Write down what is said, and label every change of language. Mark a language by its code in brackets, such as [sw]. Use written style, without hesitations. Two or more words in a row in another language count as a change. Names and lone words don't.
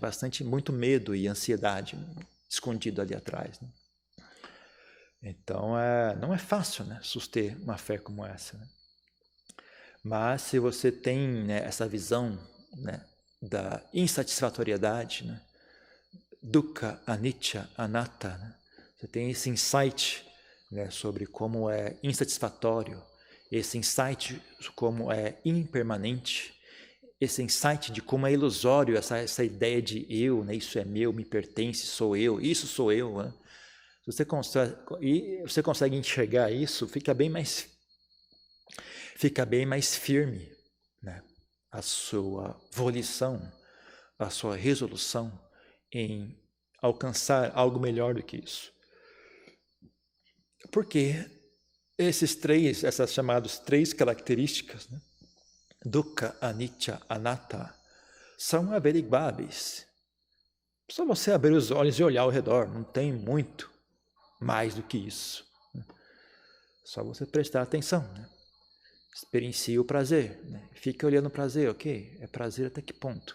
[pt] Muito medo e ansiedade escondido ali atrás, né? Então, não é fácil, né, suster uma fé como essa, né? Mas se você tem, né, essa visão, né, da insatisfatoriedade, né, [pi] dukkha, anicca, anatta, [pt] né? Você tem esse insight, né, sobre como é insatisfatório, esse insight como é impermanente, esse insight de como é ilusório essa ideia de eu, né, isso é meu, me pertence, sou eu, isso sou eu, né? Você consegue enxergar isso, fica bem mais firme, né? A sua volição, a sua resolução em alcançar algo melhor do que isso. Porque essas chamadas três características, né? [pi] Dukkha, anicca, anatta, [pt] são averiguáveis. Só você abrir os olhos e olhar ao redor, não tem muito mais do que isso. Só você prestar atenção, né? Experiencie o prazer, né? Fique olhando o prazer, ok? É prazer até que ponto?